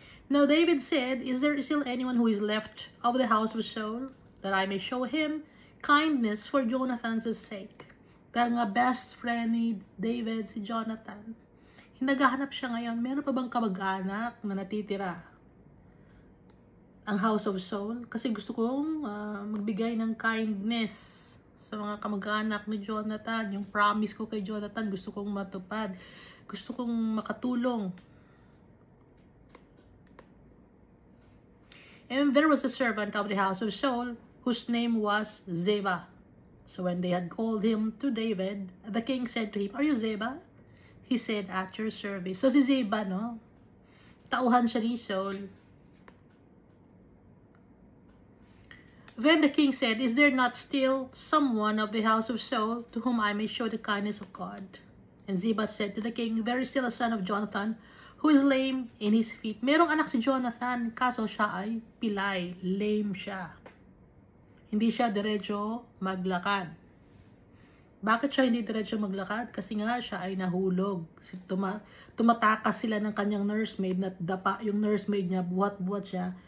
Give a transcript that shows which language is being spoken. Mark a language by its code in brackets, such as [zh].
[en] Now David said, "Is there still anyone who is left of the house of Saul, that I may show him kindness for Jonathan's sake?" [tl] Dahil nga best friend ni David si Jonathan. Naghahanap siya ngayon, meron pa bang kamag-anak na natitira ang [en] house of Saul? [tl] Kasi gusto kong magbigay ng kindness sa mga kamag-anak ni Jonathan. Yung promise ko kay Jonathan, gusto kong matupad. Gusto kong makatulong. [en] And there was a servant of the house of Saul, whose name was Ziba. So when they had called him to David, the king said to him, "Are you Ziba?" He said, "At your service." [tl] So si Ziba, no? Tauhan siya ni Saul. [en] Then the king said, "Is there not still someone of the house of Saul to whom I may show the kindness of God?" And Ziba said to the king, "There is still a son of Jonathan who is lame in his feet." [tl] Merong anak si Jonathan, kaso siya ay pilay, lame siya. Hindi siya diretso maglakad. Bakit siya hindi diretso maglakad? Kasi nga siya ay nahulog. Tumatakas sila ng kanyang nursemaid, na dapa yung nursemaid niya, buhat-buhat siya.